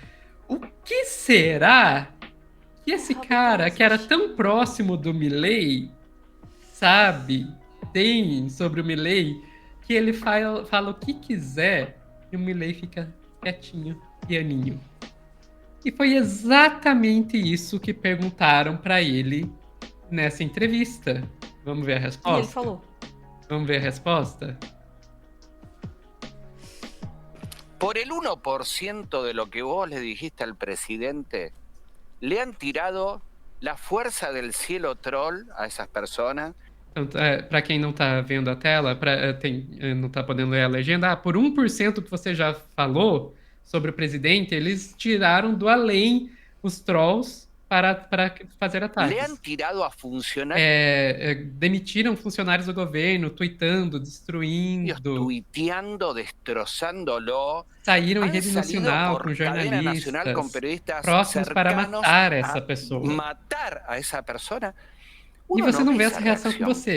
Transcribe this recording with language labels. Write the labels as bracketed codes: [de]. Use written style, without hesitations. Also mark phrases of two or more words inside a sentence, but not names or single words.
[pt] O que será que esse cara, que era tão próximo do Milei, sabe, tem sobre o Milei, que ele fala o que quiser e o Milei fica quietinho, pianinho. E foi exatamente isso que perguntaram para ele nessa entrevista. Vamos ver a resposta? E ele falou. Vamos ver a resposta? [es] Por el 1% de lo que vos le dijiste al presidente, le han tirado la fuerza del cielo troll a esas personas. [pt] Então, para quem não tá vendo a tela, não tá podendo ler a legenda, por 1% que você já falou sobre o presidente, eles tiraram do além os trolls para fazer ataques. [es] Le han tirado a funcionarios. [pt] Demitiram funcionários do governo, tweetando, destruindo. [es] Tuiteando, destrozándolo. [pt] Saíram em rede nacional com jornalistas [es] com periodistas [pt] próximos para matar essa pessoa. [es] Matar a essa pessoa. [pt] E você não vê essa reação com você.